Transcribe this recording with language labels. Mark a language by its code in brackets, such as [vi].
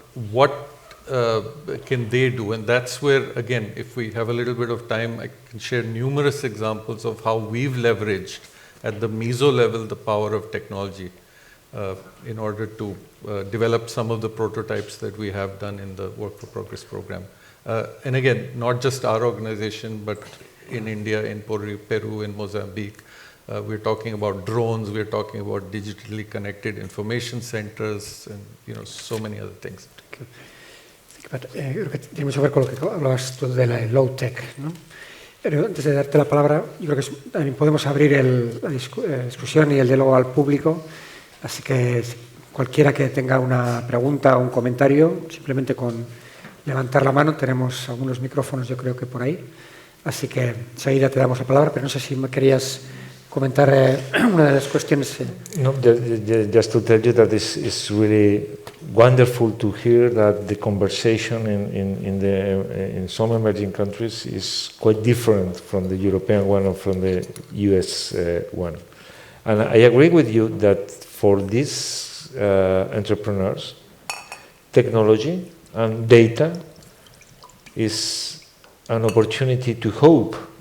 [en] What can they do? And that's where, again, if we have a little bit of time, I can share numerous examples of how we've leveraged at the meso level the power of technology in order to develop some of the prototypes that we have done in the Work for Progress program. And again, not just our organization, but in India, in Peru, in Mozambique. We're talking about drones, we're talking about digitally connected information centers, and so many other things. [es] Creo que tiene mucho que ver con lo que hablabas tú de la low tech, ¿no? Pero antes de darte la palabra, yo creo que también podemos abrir la discusión y el diálogo al público, así que cualquiera que tenga una pregunta o un comentario, simplemente con levantar la mano, tenemos algunos micrófonos yo creo que por ahí, así que enseguida te damos la palabra, pero no sé si me querías comentar una de las cuestiones. [en] No, just to tell you that it's really wonderful to hear that the conversation in some emerging countries is quite different from the European one or from the US one. And I agree with you that for these entrepreneurs, technology and data is an opportunity to hope.